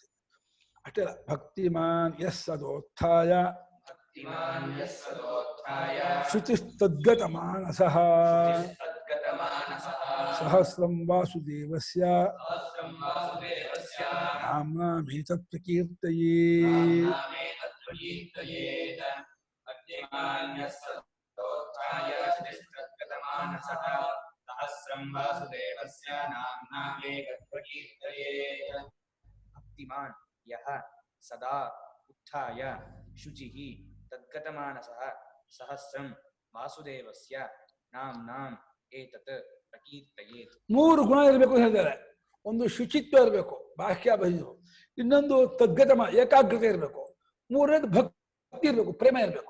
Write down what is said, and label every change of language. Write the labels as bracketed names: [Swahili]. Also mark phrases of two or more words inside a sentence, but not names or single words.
[Kannada] ಅಷ್ಟೇ ಅಲ್ಲ, [Sanskrit] ಭಕ್ತಿಮಾನ್ ಯಸ್ ಅದೋತ್ಥಾಯ ಶುಚಿಸ್ತದ್ಗತ ಮಾನಸಃ ಸಹಸ್ರಂ ವಾಸುದೇವಸ್ಯ ನಾಮ್ನಾಮೇತತ್ ಪ್ರಕೀರ್ತಯೇತ್. ಭಕ್ತಿಮಾನ್ ಯಃ ಸದಾ ಉತ್ಥಾಯ ಶುಚಿಃ ತದ್ಗತಮಾನಸಃ ಸಹಸ್ರಂ ವಾಸುದೇವಸ್ಯ ನಾಮ್ನಾಂ ಏತತ್ ಪ್ರಕೀರ್ತಯೇತ್. [Kannada] 3 ಗುಣ ಇರಬೇಕು ಅಂತ ಹೇಳ್ತಾರೆ. ಒಂದು ಶುಚಿತ್ವ ಇರಬೇಕು, ಬಾಹ್ಯ ಬಹಿರು. ಇನ್ನೊಂದು ತದ್ಗತ ಏಕಾಗ್ರತೆ ಇರಬೇಕು. 3ನೇದು ಭಕ್ತಿ ಇರಬೇಕು, ಪ್ರೇಮ ಇರಬೇಕು.